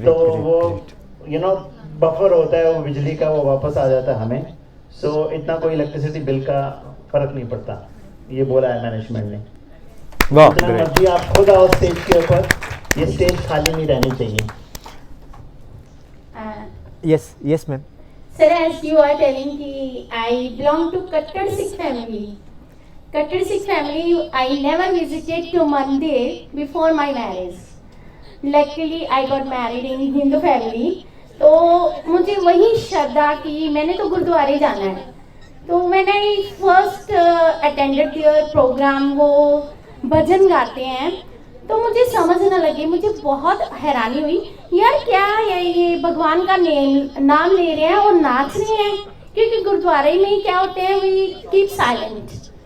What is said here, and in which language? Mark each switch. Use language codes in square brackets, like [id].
[hi] तो वो बफर होता है वो बिजली का, वो वापस आ जाता है हमें। सो इतना कोई इलेक्ट्रिसिटी बिल का फर्क नहीं पड़ता, ये बोला है मैनेजमेंट ने। वाह जितना मर्जी आप खुद आओ स्टेज के ऊपर, ये स्टेज खाली नहीं रहनी चाहिए। [en] Yes yes ma'am. Sir, as you are telling कि I belong to Kattar Sikh family. Kattar Sikh family, I never visited to Mandir before my marriage. Luckily, I got married in Hindu family. [hi] तो मुझे वही श्रद्धा की मैंने तो गुरुद्वारे जाना है, तो मैंने [en] first attended their programme, [hi] वो भजन गाते हैं, तो मुझे समझ न लगे, मुझे बहुत हैरानी हुई यार क्या है ये भगवान का नाम ले रहे हैं और नाच रहे हैं, क्योंकि गुरुद्वारे में क्या होते हैं [en] We keep silent.